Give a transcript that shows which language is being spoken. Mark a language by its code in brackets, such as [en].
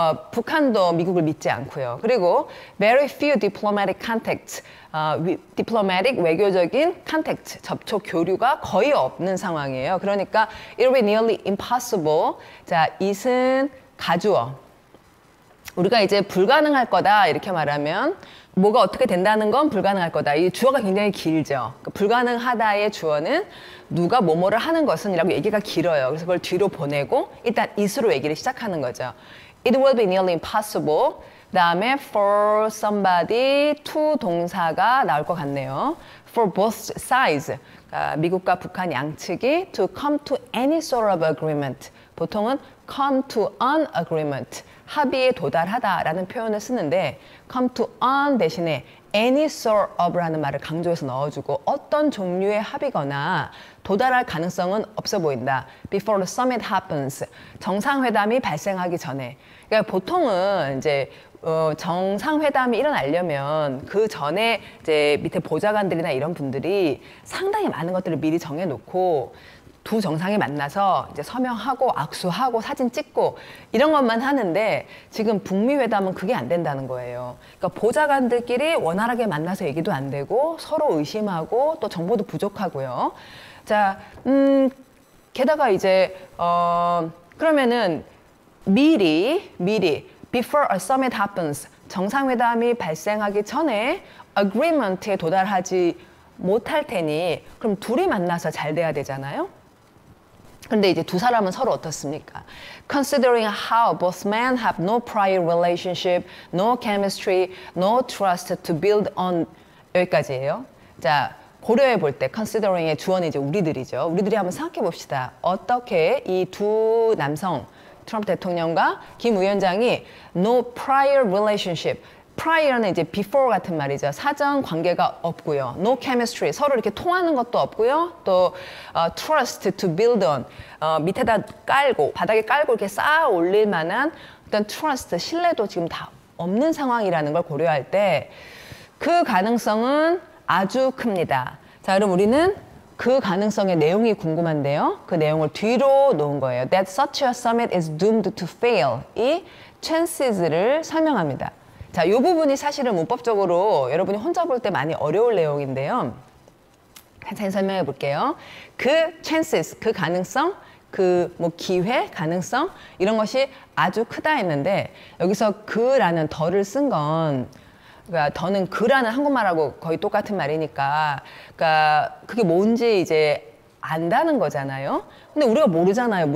[ko] 북한도 미국을 믿지 않고요. 그리고 [en] very few diplomatic contacts, [ko] diplomatic 외교적인 contact, 접촉 교류가 거의 없는 상황이에요. 그러니까 [en] it will be nearly impossible. [ko] 자, 이승 가주어. 우리가 이제 불가능할 거다 이렇게 말하면 뭐가 어떻게 된다는 건 불가능할 거다. 이 주어가 굉장히 길죠. 그러니까 불가능하다의 주어는 누가 뭐뭐를 하는 것은 이라고 얘기가 길어요. 그래서 그걸 뒤로 보내고 일단 it으로 얘기를 시작하는 거죠. [en] It will be nearly impossible. [ko] 그 다음에 for somebody, to 동사가 나올 것 같네요. [en] For both sides. [ko] 그러니까 미국과 북한 양측이 [en] to come to any sort of agreement. [ko] 보통은 [en] come to an agreement. [ko] 합의에 도달하다라는 표현을 쓰는데 come to an 대신에 any sort of라는 말을 강조해서 넣어주고 어떤 종류의 합의거나 도달할 가능성은 없어 보인다. [en] Before the summit happens. [ko] 정상회담이 발생하기 전에. 그러니까 보통은 이제 정상회담이 일어나려면 그 전에 이제 밑에 보좌관들이나 이런 분들이 상당히 많은 것들을 미리 정해놓고 두 정상이 만나서 이제 서명하고 악수하고 사진 찍고 이런 것만 하는데 지금 북미 회담은 그게 안 된다는 거예요. 그러니까 보좌관들끼리 원활하게 만나서 얘기도 안 되고 서로 의심하고 또 정보도 부족하고요. 자, 게다가 이제 그러면은 미리 [en] before a summit happens [ko] 정상회담이 발생하기 전에 agreement에 도달하지 못할 테니 그럼 둘이 만나서 잘 돼야 되잖아요. 근데 이제 두 사람은 서로 어떻습니까? [en] Considering how both men have no prior relationship, no chemistry, no trust to build on 여기까지예요. [ko] 자, 고려해 볼 때 considering의 주어는 이제 우리들이죠. 우리들이 한번 생각해 봅시다. 어떻게 이 두 남성 트럼프 대통령과 김 위원장이 [en] no prior relationship [ko] prior는 이제 before 같은 말이죠. 사전 관계가 없고요. [en] No chemistry, [ko] 서로 이렇게 통하는 것도 없고요. 또 [en] trust to build on, [ko] 밑에다 깔고 바닥에 깔고 이렇게 쌓아 올릴 만한 어떤 trust, 신뢰도 지금 다 없는 상황이라는 걸 고려할 때 그 가능성은 아주 큽니다. 자, 그럼 우리는 그 가능성의 내용이 궁금한데요. 그 내용을 뒤로 놓은 거예요. [en] That such a summit is doomed to fail. [ko] 이 chances를 설명합니다. 자, 이 부분이 사실은 문법적으로 여러분이 혼자 볼 때 많이 어려울 내용인데요. 간단히 설명해 볼게요. 그 chances, 그 가능성, 그 뭐 기회, 가능성 이런 것이 아주 크다 했는데 여기서 그라는 더를 쓴 건 그러니까 더는 그라는 한국말하고 거의 똑같은 말이니까 그러니까 그게 뭔지 이제 안다는 거잖아요. 근데 우리가 모르잖아요.